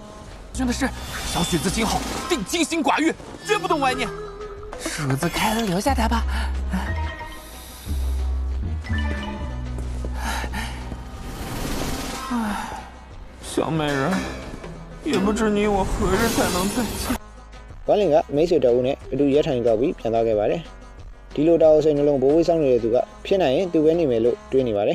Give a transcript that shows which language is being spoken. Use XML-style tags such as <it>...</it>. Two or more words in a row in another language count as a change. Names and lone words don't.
<zh>真的是，小雪子今后定清心寡欲，绝不动歪念。鼠子开了，留下他吧。唉，小美人，也不知你我何日才能再见。</zh> <my>ဝမ်လင်ကမိတ်ဆွေတအုပ်နဲ့အတူရဲထိုင်ကြောက်ပြီးပြန်သွားခဲ့ပါတယ်ဒီလိုတောက်စိတ်နှလုံးဘိုးဝေးဆောင်နေတဲ့သူကဖြစ်နိုင်ရင်သူပဲနေမယ်လို့တွေးနေပါတယ်</my>